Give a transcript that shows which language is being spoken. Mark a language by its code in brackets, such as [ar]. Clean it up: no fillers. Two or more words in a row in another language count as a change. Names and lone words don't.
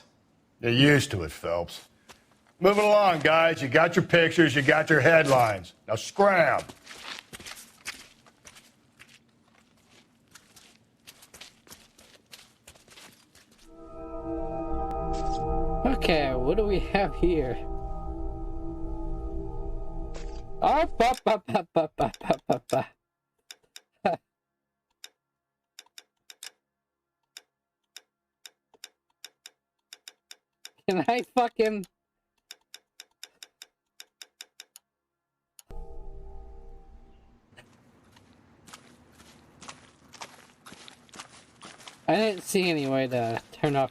[en] You're used to it, Phelps. Moving along, guys. You got your pictures, you got your headlines. Now scram. Okay, what do we have here? Oh, ba, ba, ba, ba, ba, ba, ba, ba. Can I fucking... I didn't see any way to turn off